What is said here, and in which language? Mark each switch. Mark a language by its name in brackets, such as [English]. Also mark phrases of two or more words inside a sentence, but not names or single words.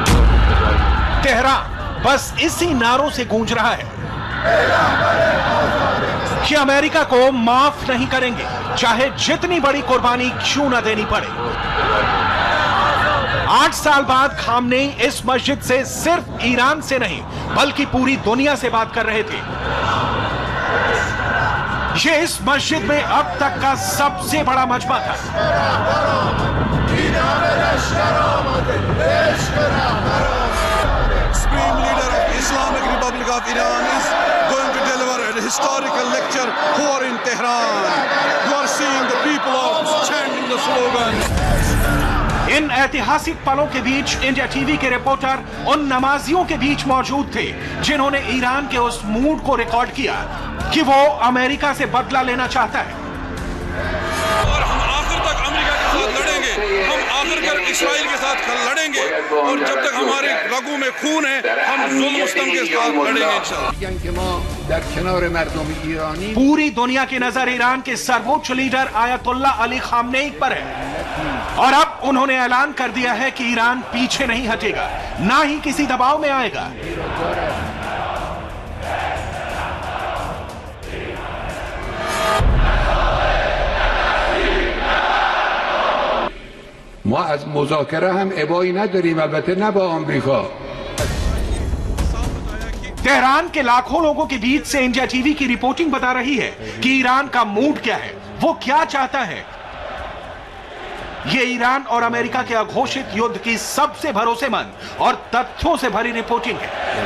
[Hindi] तेहरान बस इसी नारों से गूंज रहा है कि अमेरिका को माफ नहीं करेंगे, चाहे जितनी बड़ी कुर्बानी क्यों न देनी पड़े। 8 साल बाद खामनेई इस मस्जिद से सिर्फ ईरान से नहीं बल्कि पूरी दुनिया से बात कर रहे थे। ये इस मस्जिद में अब तक का सबसे बड़ा मजमा था। [English] Supreme leader of Islamic Republic of Iran is going to deliver a historical lecture here in Tehran. You are seeing the people are chanting the slogan. [Hindi] इन ऐतिहासिक पलों के बीच इंडिया टीवी के रिपोर्टर उन नमाजियों के बीच मौजूद थे जिन्होंने ईरान के उस मूड को रिकॉर्ड किया कि वो अमेरिका से बदला लेना चाहता है। और हम आखिर तक अमेरिका के साथ लड़ेंगे, हम आखिर कर इस्राइल के साथ लड़ेंगे और जब तक हमारे रगों में खून है हम जुल्म सितम के साथ लड़ेंगे [Arabic] إن شاء الله. [Hindi] पूरी दुनिया की नजर ईरान के सर्वोच्च लीडर आयतुल्ला अली खामनेई पर है और अब उन्होंने ऐलान कर दिया है कि ईरान पीछे नहीं हटेगा, ना ही किसी दबाव में आएगा। [Persian] ما از مذاکره هم ابایی نداریم، البته نه با آمریکا। [Hindi] तेहरान के लाखों लोगों के बीच से इंडिया टीवी की रिपोर्टिंग बता रही है कि ईरान का मूड क्या है, वो क्या चाहता है। ये ईरान और अमेरिका के अघोषित युद्ध की सबसे भरोसेमंद और तथ्यों से भरी रिपोर्टिंग है।